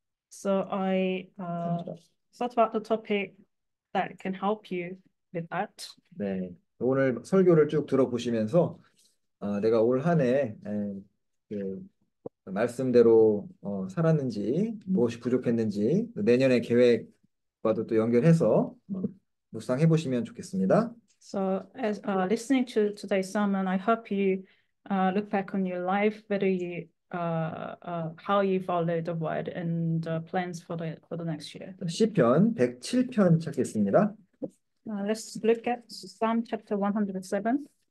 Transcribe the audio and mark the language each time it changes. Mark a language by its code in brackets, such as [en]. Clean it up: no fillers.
[en] So I thought about the topic that can help you with that. [ko] 네, 오늘 설교를 쭉 들어보시면서 내가 올 한 해 그 말씀대로 살았는지 무엇이 부족했는지 내년의 계획과도 또 연결해서 묵상해 보시면 좋겠습니다. [en] So as listening to today's sermon, I hope you look back on your life, whether you how you followed the word and plans for the next year. [ko] 시편 107편 찾겠습니다. [en] Let's look at Psalm chapter 107.